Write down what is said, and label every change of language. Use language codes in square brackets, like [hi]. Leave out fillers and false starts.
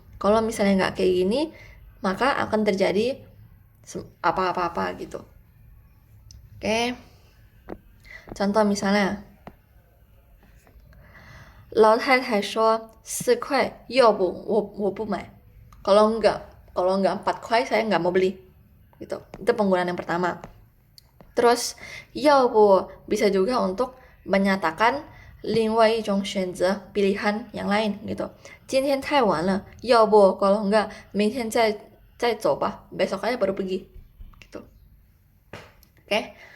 [id] Kalau misalnya nggak kayak gini, maka akan terjadi apa-apa gitu. Oke. Contoh misalnya, [zh] 老太太说4块，要不我不买. [id] Kalau enggak 4 块saya nggak mau beli. Gitu. Itu penggunaan yang pertama. Terus 要不 bisa juga untuk menyatakan [zh] 另外一种选择 [id] pilihan yang lain gitu. [zh] 今天太晚了，要不 [id] kalau enggak [zh] 明天再走吧, [id] besok aja baru pergi gitu. Oke.